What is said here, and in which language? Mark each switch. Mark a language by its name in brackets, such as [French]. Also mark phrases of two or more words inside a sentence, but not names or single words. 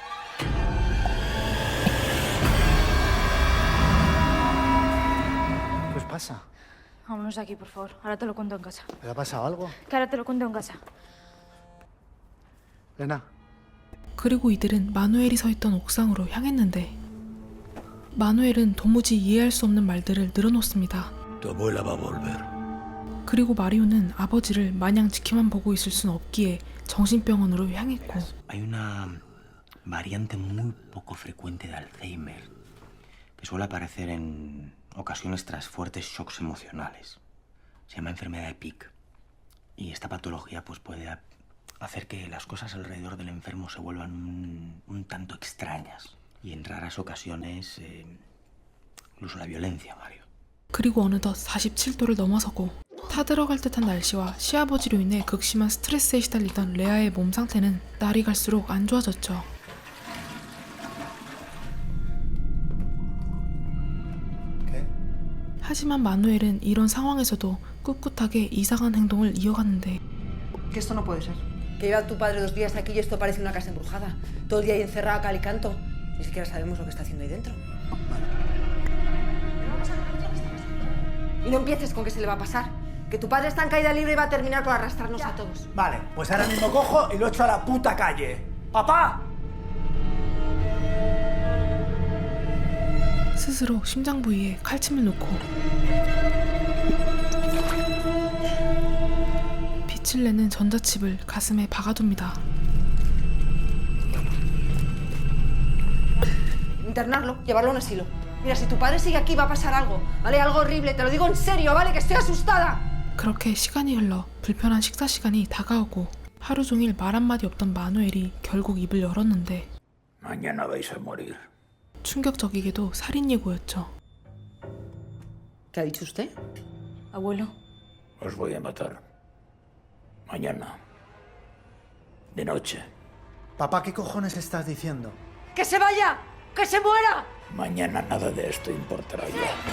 [Spanish] ¿Qué os pasa? Vámonos de aquí, por favor. Ahora te lo cuento en casa. ¿Le ha pasado algo? Que ahora te lo cuento en casa. Lena, [Korean] 그리고 이들은 마누엘이 서 있던 옥상으로 향했는데 마누엘은 도무지 이해할 수 없는 말들을 늘어놓습니다. [Spanish] Tu abuela va a volver. [Korean] 그리고 마리오는 아버지를 마냥 지켜만 보고 있을 순 없기에 정신병원으로 향했고 [Spanish] Hay una variante muy poco frecuente de Alzheimer que suele aparecer en ocasiones tras fuertes shocks emocionales. Se llama enfermedad de Pick. Y esta patología pues puede hacer que las cosas alrededor del enfermo se vuelvan un tanto extrañas. Y en raras ocasiones incluso la violencia, Mario. [Korean] 그리고 어느덧 47도를 넘어서고 타들어갈 듯한 날씨와 시아버지로 인해 극심한 스트레스에 시달리던 레아의 몸 상태는 날이 갈수록 안 좋아졌죠. [Spanish] ¿qué? [Korean] 하지만 마누엘은 이런 상황에서도 꿋꿋하게 이상한 행동을 이어갔는데 [Spanish] Que esto no puede ser. Que lleva tu padre 2 días aquí y esto parece una casa embrujada. Todo el día ahí encerrada, cal y canto. Ni siquiera sabemos lo que está haciendo ahí dentro. Y no empieces con que se le va a pasar. Que tu padre está en caída libre y va a terminar por arrastrarnos a todos. Vale, pues ahora mismo cojo y lo echo a la puta calle. ¡Papá! [Korean] 스스로 심장 부위에 칼침을 놓고 빛을 내는 전자칩을 가슴에 박아둡니다. [Spanish] Internarlo, llevarlo a un asilo. Mira, si tu padre sigue aquí va a pasar algo, ¿vale? Algo horrible, te lo digo en serio, ¿vale? Que estoy asustada. [Korean] 그렇게 시간이 흘러 불편한 식사 시간이 다가오고 하루 종일 말 한마디 없던 마누엘이 결국 입을 열었는데 [Spanish] Mañana vais a morir. [Korean] 충격적이게도 살인 예고였죠. [Spanish] ¿Qué ha dicho usted? Abuelo. Os voy a matar. Mañana. De noche. Papá, ¿qué cojones estás diciendo? ¡Que se vaya! ¡Que se muera! Mañana nada de esto importará ya.